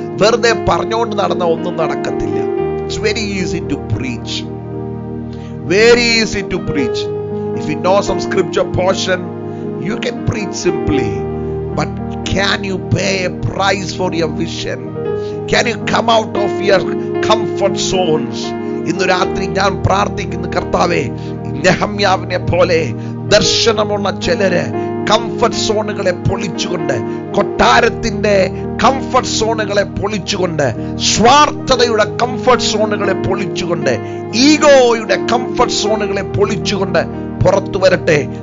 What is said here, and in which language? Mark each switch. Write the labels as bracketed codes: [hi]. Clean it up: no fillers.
[ml] വെറുതെ പറഞ്ഞുകൊണ്ട് നടന്ന ഒന്നും നടക്കത്തില്ല. [en] It's very easy to preach. Very easy to preach. If you know some scripture portion, you can preach simply. But can you pay a price for your vision? Can you come out of your comfort zones? [ml] ഇന്ന് രാത്രി ഞാൻ പ്രാർത്ഥിക്കുന്നു, കർത്താവേ, നെഹമ്യാവിനെ പോലെ ദർശനമുള്ള ചിലര് comfort സോണുകളെ പൊളിച്ചുകൊണ്ട്, കൊട്ടാരത്തിന്റെ comfort സോണുകളെ പൊളിച്ചുകൊണ്ട്, സ്വാർത്ഥതയുടെ comfort സോണുകളെ പൊളിച്ചുകൊണ്ട്, ഈഗോയുടെ comfort സോണുകളെ പൊളിച്ചുകൊണ്ട് പുറത്തു വരട്ടെ.